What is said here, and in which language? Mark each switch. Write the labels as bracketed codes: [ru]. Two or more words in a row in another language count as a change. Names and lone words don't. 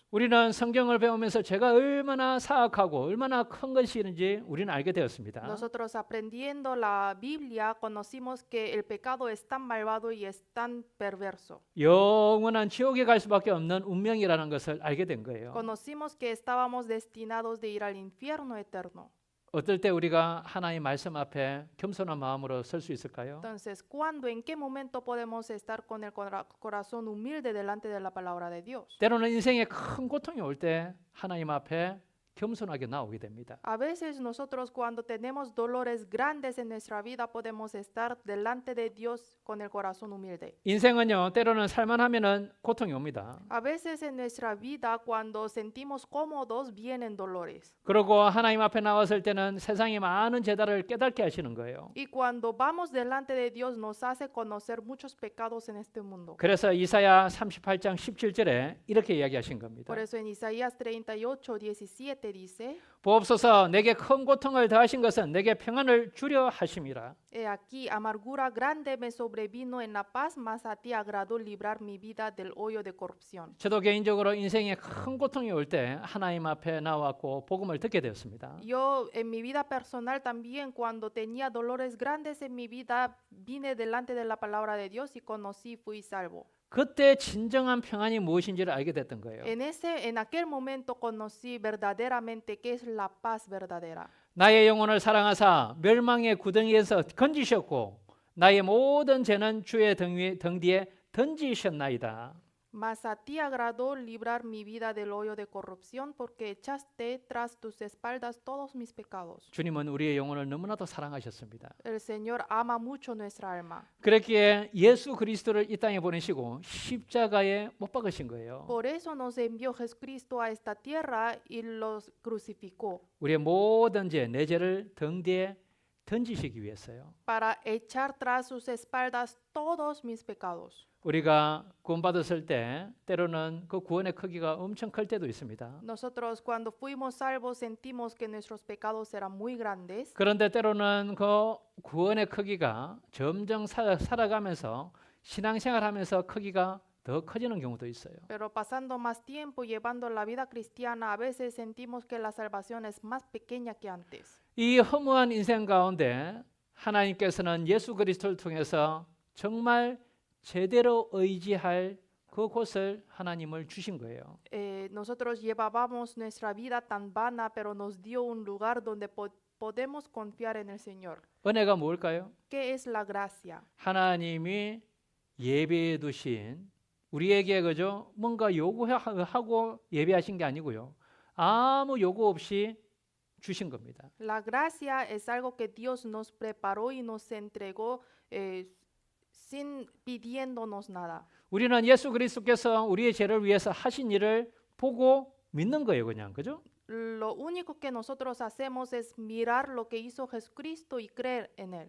[ko] 우리는 성경을 배우면서 죄가 얼마나 사악하고 얼마나 큰 것인지 우리는 알게 되었습니다. [es] Nosotros aprendiendo la Biblia conocimos que el pecado es tan malvado y es tan perverso. [ko] 영원한 지옥에 갈 수밖에 없는 운명이라는 것을 알게 된 거예요. [es] Conocimos que estábamos destinados de ir al infierno eterno. [ko] 어떨 때 우리가 하나님 말씀 앞에 겸손한 마음으로 설 수 있을까요? [es] Entonces, ¿cuándo, en qué momento podemos estar con el corazón humilde delante de la palabra de Dios? [ko] 때로는 인생에 큰 고통이 올 때 하나님 앞에 겸손하게 나오게 됩니다. [es] A veces nosotros cuando tenemos dolores grandes en nuestra vida podemos estar delante de Dios con el corazón humilde. [ko] 인생은요 때로는 살만하면은 고통이 옵니다. [es] A veces en nuestra vida cuando sentimos cómodos vienen dolores. [ko] 그리고 하나님 앞에 나왔을 때는 세상의 많은 죄들을 깨닫게 하시는 거예요. [es] Y cuando vamos delante de Dios nos hace conocer muchos pecados en este mundo. [ko] 그래서 이사야 38장 17절에 이렇게 이야기하신 겁니다. [es] Por eso en Isaías 38:17 dice: [ko] 보옵소서 내게 큰 고통을 더하신 것은 내게 평안을 주려 하심이라. [es] He aquí, amargura grande me sobrevino en la paz, mas a ti agradó librar mi vida del hoyo de corrupción. [ko] 저도 개인적으로 인생에 큰 고통이 올 때 하나님 앞에 나왔고 복음을 듣게 되었습니다. [es] Yo en mi vida personal también cuando tenía dolores grandes en mi vida vine delante de la palabra de Dios y conocí, fui salvo. [ko] 그때 진정한 평안이 무엇인지를 알게 됐던 거예요. [es] En aquel momento conocí verdaderamente qué es la paz verdadera. [ko] 나의 영혼을 사랑하사 멸망의 구덩이에서 건지셨고 나의 모든 죄는 주의 등 뒤에 던지셨나이다. [es] Mas a ti agradó librar mi vida del hoyo de corrupción, porque echaste tras tus espaldas todos mis pecados. [ko] 주님은 우리의 영혼을 너무나도 사랑하셨습니다. [es] El Señor ama mucho nuestra alma. [ko] 그렇기에 예수 그리스도를 이 땅에 보내시고 십자가에 못 박으신 거예요. [es] Por eso nos envió Jesucristo a esta tierra y los crucificó. [ko] 우리의 모든 죄, 내 죄를 등 뒤에 던지시기 위해서요. [es] Para echar tras sus espaldas todos mis pecados. [ko] 우리가 구원받았을 때 때로는 그 구원의 크기가 엄청 클 때도 있습니다. [es] Nosotros cuando fuimos salvos sentimos que nuestros pecados eran muy grandes. [ko] 그런데 때로는 그 구원의 크기가 점점 살아가면서 신앙생활하면서 크기가 더 커지는 경우도 있어요. [es] Pero pasando más tiempo llevando la vida cristiana, a veces sentimos que la salvación es más pequeña que antes. [ko] 이 허무한 인생 가운데 하나님께서는 예수 그리스도를 통해서 정말 제대로 의지할 그곳을 하나님을 주신 거예요. [es] Nosotros llevábamos nuestra vida tan vana, pero nos dio un lugar donde podemos confiar en el Señor. [ko] 은혜가 뭘까요? [es] ¿Qué es la gracia? [ko] 하나님이 예배해 두신 우리에게 그저 뭔가 요구하고 예배하신 게 아니고요. 아무 요구 없이 주신 겁니다. [es] La gracia es algo que Dios nos preparó y nos entregó sin pidiéndonos nada. [ko] 우리는 예수 그리스도께서 우리의 죄를 위해서 하신 일을 보고 믿는 거예요, 그냥. 그죠? [es] Lo único que nosotros hacemos es mirar lo que hizo Jesucristo y creer en él.